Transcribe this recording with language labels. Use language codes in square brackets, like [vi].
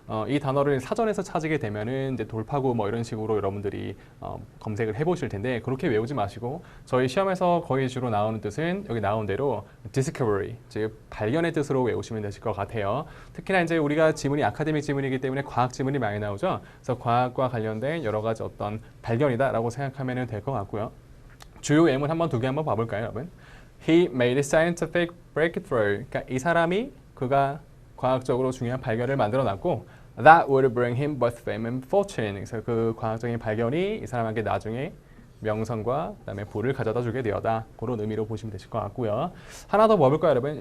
[ko] 이 단어를 사전에서 찾게 되면은 이제 돌파구 뭐 이런 식으로 여러분들이 검색을 해보실 텐데 그렇게 외우지 마시고 저희 시험에서 거의 주로 나오는 뜻은 여기 나온 대로 discovery, 즉 발견의 뜻으로 외우시면 되실 것 같아요. 특히나 이제 우리가 지문이 아카데믹 지문이기 때문에 과학 지문이 많이 나오죠. 그래서 과학과 관련된 여러 가지 어떤 발견이다라고 생각하면 될 것 같고요. 주요 예문 두 개 한번 봐볼까요, 여러분? [en] He made a scientific breakthrough. [ko] 그러니까 이 사람이 그가 과학적으로 중요한 발견을 만들어놨고 [en] that would bring him both fame and fortune. [ko] 그래서 그 과학적인 발견이 이 사람에게 나중에 명성과 그다음에 부를 가져다 주게 되었다. 그런 의미로 보시면 되실 것 같고요. 하나 더 봐볼까요, 여러분?